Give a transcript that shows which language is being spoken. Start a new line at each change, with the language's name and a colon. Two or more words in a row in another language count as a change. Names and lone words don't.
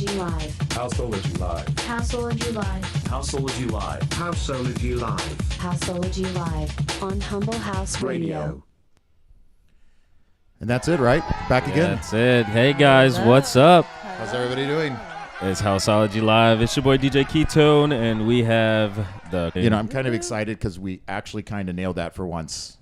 English: Houseology Live. Houseology Live. Houseology Live. Houseology Live. Houseology Live. Houseology Live on Humble House Radio. And that's it, right? Back again. That's it. Hey, guys, what's up? How's everybody doing? It's Houseology Live. It's your boy, DJ Ketone, and we have the... I'm kind of excited because we actually kind of nailed that for once.